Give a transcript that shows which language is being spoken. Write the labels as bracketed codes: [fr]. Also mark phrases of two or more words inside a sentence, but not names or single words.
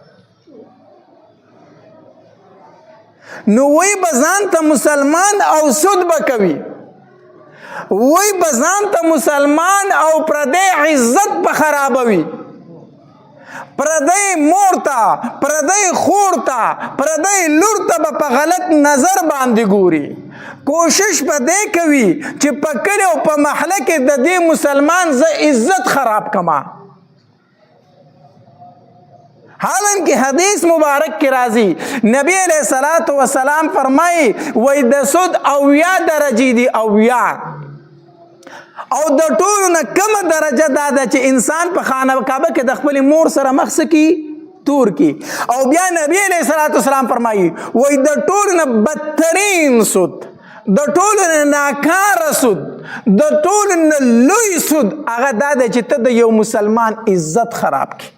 [ps] نو وی به ځان ته مسلمان او سود به کوي وی به ځان ته مسلمان او پردی عزت به خرابوي پردی مور ته پردی خور ته پردی لور ته به په غلط نظر باندې ګوري. کوشش به دی کوي چې په کلي او په محله کې د دې مسلمان زه عزت خراب کما. حالانکه حدیث مبارک کی راضی نبی علیہ الصلوۃ والسلام فرمائی وای د سود 80 درجې دي 80 او د ټولو نه کم درجه دا ده چې انسان په خانه کعبه کې د خپل مور سره مخ سکی تور کی. او بیا نبی علیہ الصلوۃ والسلام فرمائی وای د ټولو نه بدترین سود د ټولو نه ناکاره سود د ټولو نه لوی سود هغه دا ده چې ته د یو مسلمان عزت خراب کی.